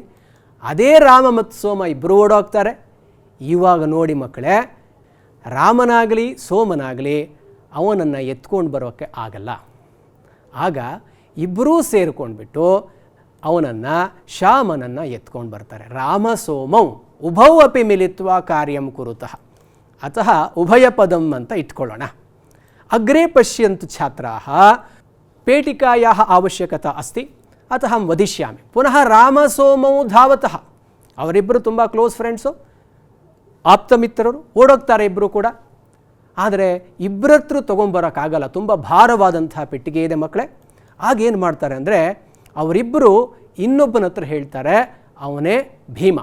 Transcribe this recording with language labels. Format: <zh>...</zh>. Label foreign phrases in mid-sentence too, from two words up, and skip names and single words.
<kn>ಅದೇ ರಾಮ ಮತ್ತು ಸೋಮ ಇಬ್ಬರು ಓಡೋಗ್ತಾರೆ. ಇವಾಗ ನೋಡಿ ಮಕ್ಕಳೇ, ರಾಮನಾಗಲಿ ಸೋಮನಾಗಲಿ ಅವನನ್ನು ಎತ್ಕೊಂಡು ಬರೋಕ್ಕೆ ಆಗಲ್ಲ. ಆಗ ಇಬ್ಬರೂ ಸೇರಿಕೊಂಡ್ಬಿಟ್ಟು ಅವನನ್ನು ಶ್ಯಾಮನನ್ನು ಎತ್ಕೊಂಡು ಬರ್ತಾರೆ.</kn> <sa>ರಾಮ ಸೋಮೌ ಉಭೌ ಅಪಿ ಮಿಲಿತ್ವ ಕಾರ್ಯಂ ಕುರುತಃ ಅತಃ ಉಭಯ ಪದಂ</sa> <kn>ಅಂತ ಇಟ್ಕೊಳ್ಳೋಣ.</kn> <sa>ಅಗ್ರೆ ಪಶ್ಯಂತು ಛಾತ್ರಾಃ ಪೇಟಿಕಾಯಾಃ ಅವಶ್ಯಕತಾ ಅಸ್ತಿ ಅತಃ ಅಹಂ ವದಿಷ್ಯಾಮಿ. ಪುನಃ ರಾಮ ಸೋಮೌ ಧಾವತಃ.</sa> <kn>ಅವರಿಬ್ಬರು ತುಂಬ</kn> <en>close friends,</en> <kn>ಆಪ್ತಮಿತ್ರರು. ಓಡೋಗ್ತಾರೆ ಇಬ್ಬರು ಕೂಡ. ಆದರೆ ಇಬ್ಬರತ್ರ ತೊಗೊಂಬರೋಕ್ಕಾಗಲ್ಲ, ತುಂಬ ಭಾರವಾದಂಥ ಪೆಟ್ಟಿಗೆ ಇದೆ ಮಕ್ಕಳೇ. ಆಗೇನು ಮಾಡ್ತಾರೆ ಅಂದರೆ, ಅವರಿಬ್ಬರು ಇನ್ನೊಬ್ಬನ ಹತ್ರ ಹೇಳ್ತಾರೆ, ಅವನೇ ಭೀಮ.</kn>